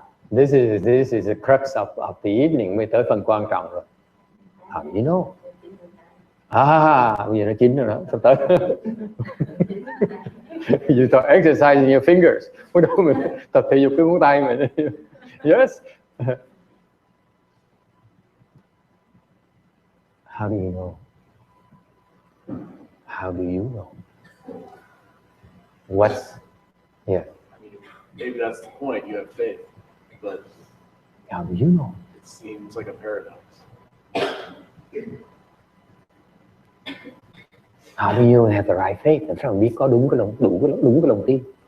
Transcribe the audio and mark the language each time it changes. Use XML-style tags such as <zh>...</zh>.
<en>This is the crux of the evening.</en> <vi>Mới tới phần quan trọng rồi.</vi> <en>How do you know?</en> <vi>Bây giờ nó chín rồi đó, sắp tới.</vi> <en>You start exercising your fingers.</en> <vi>Bắt đầu mình tập thể dục cái ngón tay mình.</vi> <en>Yes. How do you know? How do you know? What's yeah? I mean, maybe that's the point. You have faith, but how do you know? It seems like a paradox. How do you have the right faith?</en> <vi>Làm sao mình biết có đúng cái lòng tin?</vi>